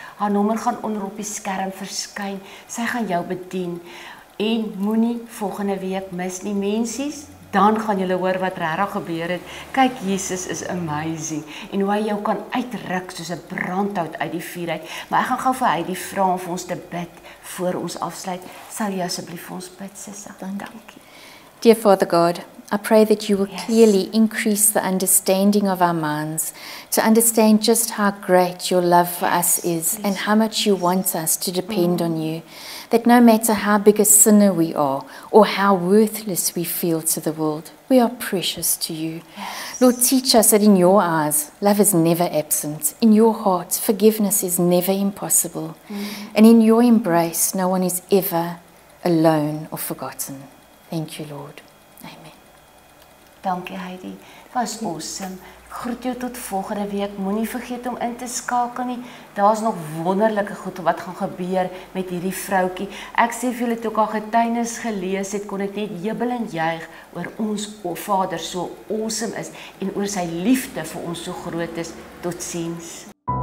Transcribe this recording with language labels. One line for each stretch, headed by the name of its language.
Afrikaans: Haar nommer gaan onder op die skerm verskyn. Sy gaan jou bedien en moenie volgende week mis nie, mensies. Dan gaan julle hoor wat regtig gebeur het. Kyk, Jesus is amazing en hoe hy jou kan uitruk soos 'n brandhout uit die vuur uit. Maar ek gaan gou vir Heidi vra om vir ons te bid voor ons afsluit. Sal jy asseblief vir ons bid, Sissa? Dankie.
English: Dear Father God, I pray that you will clearly increase the understanding of our minds to understand just how great your love for us is and how much you want us to depend on you. That no matter how big a sinner we are or how worthless we feel to the world, we are precious to you. Lord, teach us that in your eyes, love is never absent. In your heart, forgiveness is never impossible. And in your embrace, no one is ever alone or forgotten. Thank you, Lord. Amen.
Afrikaans: Dankie, Heidi. Dit was awesome. Ek groet jou tot volgende week. Moenie vergeet om in te skakel nie. Daar's nog wonderlike goed wat gaan gebeur met hierdie vroutjie. Ek sê vir julle toe ek haar getuienis gelees het, kon ek net jubel en juig oor ons Vader so awesome is en oor sy liefde vir ons so groot is. Totsiens.